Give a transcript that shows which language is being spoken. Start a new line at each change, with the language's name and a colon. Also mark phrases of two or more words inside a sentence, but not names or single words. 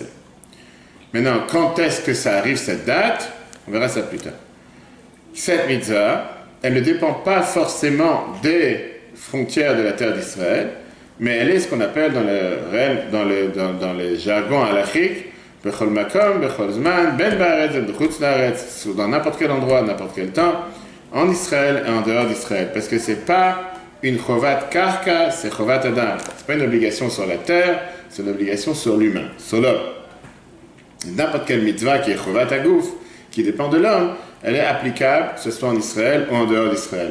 French: Maintenant, quand est-ce que ça arrive cette date? On verra ça plus tard. Cette mitzvah, elle ne dépend pas forcément des frontières de la terre d'Israël, mais elle est ce qu'on appelle dans les jargons halachiques,
Hebrew: בכל מקום בכל זמן, בין בארץ בחוץ לארץ,
French: dans n'importe quel endroit, n'importe quel temps, en Israël et en dehors d'Israël. Parce que c'est pas une
Hebrew: חובת קרקע,
French: c'est
Hebrew: חובת אדם.
French: C'est pas une obligation sur la terre, c'est une obligation sur l'humain, sur l'homme. N'importe quelle mitzvah qui est
Hebrew: חובת הגוף,
French: qui dépend de l'homme, elle est applicable, que ce soit en Israël ou en dehors d'Israël.